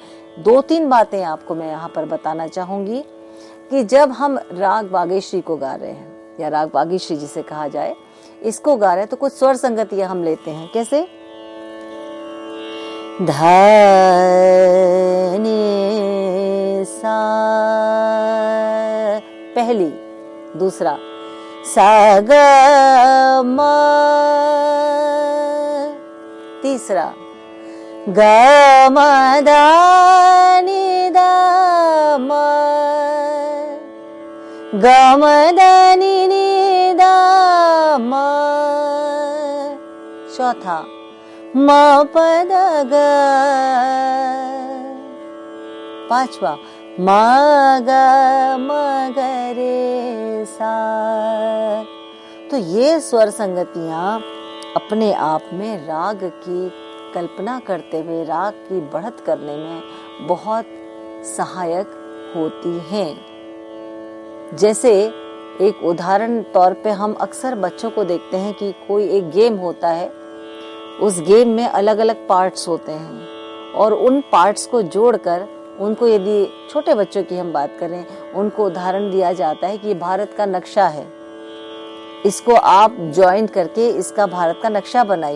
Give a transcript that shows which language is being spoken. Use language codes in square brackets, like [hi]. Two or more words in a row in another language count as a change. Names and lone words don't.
[hi] 2-3 बातें आपको मैं यहाँ पर बताना चाहूंगी कि जब हम राग वागेश्वरी को गा रहे हैं या राग वागीश्वरी जिसे कहा जाए, इसको गा रहे हैं, तो कुछ स्वर संगतियां हम लेते हैं। कैसे, ध नि सा पहली, दूसरा सा ग म, तीसरा ग म द नि द म, ग म द नि नि द म, चौथा म प द ग, पांचवा म ग म ग रे सा। तो ये स्वर संगतियां अपने आप में राग की कल्पना करते हुए राग की बढ़त करने में बहुत सहायक होती हैं। जैसे एक उदाहरण तौर पे हम अक्सर बच्चों को देखते हैं कि कोई एक गेम होता है, उस गेम में अलग अलग पार्ट्स होते हैं, और उन पार्ट्स को जोड़कर उनको, यदि छोटे बच्चों की हम बात करें, उनको उदाहरण दिया जाता है कि ये भारत का नक्शा है, इसको आप ज्वाइन करके इसका भारत का नक्शा बनाइए।